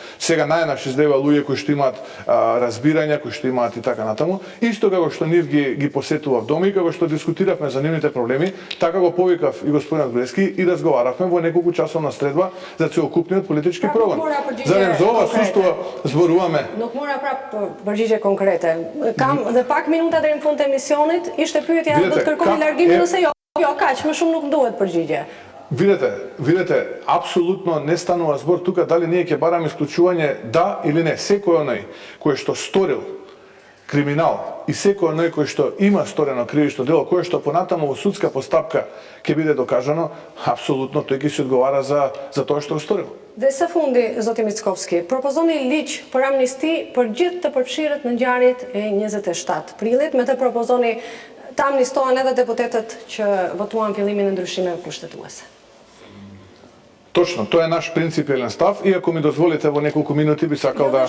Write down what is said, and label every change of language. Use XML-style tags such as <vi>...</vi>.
<mk>Сега најнаш издева луѓе кои што имаат разбирања, кои што имаат и така натаму. Исто како што нив ги посетував дома и како што дискутиравме за нивните проблеми, така го повикав и господинот Груевски и разговаравме во неколку часовна средба за целокупниот политички прогон. За ова судство зборуваме.</mk> <sq>Nuk mora prap përgjigje konkrete. Kam dhe pak minuta deri në fund të emisionit, ishte pyetja do të kërkoni largimin ose jo? Jo, kaq, më shumë nuk duhet përgjigje.</sq> <mk>Видете, апсолутно не станува збор тука дали ние ќе бараме исклучување да или не. Секој оној кој што сторил криминал и секој оној кој што има сторено кривично дело, кој што понатаму во судска постапка ќе биде докажано, апсолутно тој ќе се одговара за тоа што сторил.</mk> <sq>Dhe së fundi, zoti Mickovski, propozoni ligj për amnisti për gjithë të përfshirët në ngjarjet e 27 prillit, me të propozoni të amnistohen edhe deputetët që votuan fillimin e ndryshimeve kushtetuese.</sq> <mk>Точно, тоа е наш принципиелен став и ако ми дозволите во неколку минути би сакал да</mk>